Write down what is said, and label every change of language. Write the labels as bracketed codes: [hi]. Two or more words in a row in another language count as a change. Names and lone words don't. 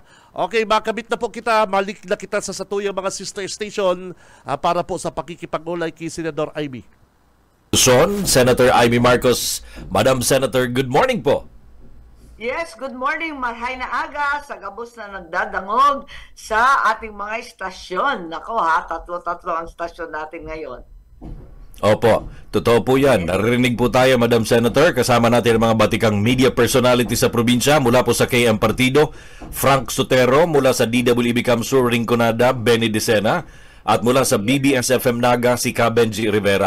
[bik] Okay, makabit na po kita, malik na kita sa satuyang mga sister station para po sa pakikipag-ulay kay Senador Amy. Senator Amy Marcos. [en] Madam Senator, good morning po. Yes, good morning. [bik] Marhay na aga sa gabos na nagdadangog sa ating mga istasyon. [tl] Nako tatlo-tatlo ang istasyon natin ngayon. Opo, totoo po yan. Naririnig po tayo, Madam Senator. Kasama natin ang mga batikang [en] media personality [tl] sa probinsya mula po sa KM Partido, Frank Sotero, mula sa DWB Kamsur Rinconada, Benny Dicena, at mula sa BBS-FM Naga, si Benji Rivera.